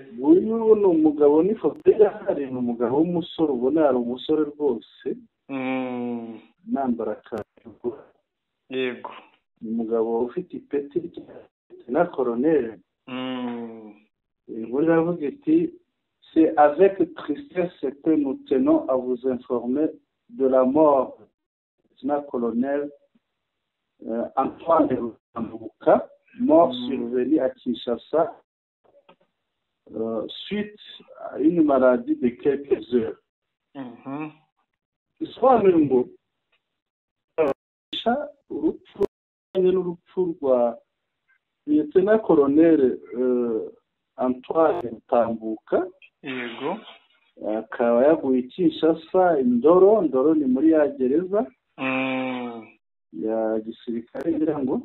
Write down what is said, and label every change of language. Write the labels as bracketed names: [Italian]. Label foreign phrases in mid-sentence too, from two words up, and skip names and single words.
[Kinyarwanda] uyu ni umugabo n'ifoto yahari, ni umugabo w'umusore ubona ari umusore rwose nambara akarugu. yego ni umugabo ufite ipeti na koroneri. inkuru iravuga iti [French] c'est avec tristesse que nous tenons à vous informer de la mort du colonel Antoine Rutambuka, mort survenu à Kinshasa suite à une maladie de quelques heures. [Kinyarwanda] Isobanura ngo urupfu rwa Lieutenant Colonel Antoine Rutambuka. yego akaba yaguye Kinshasa Ndoro ni muri ya gereza ya gisirikare ngira ngo.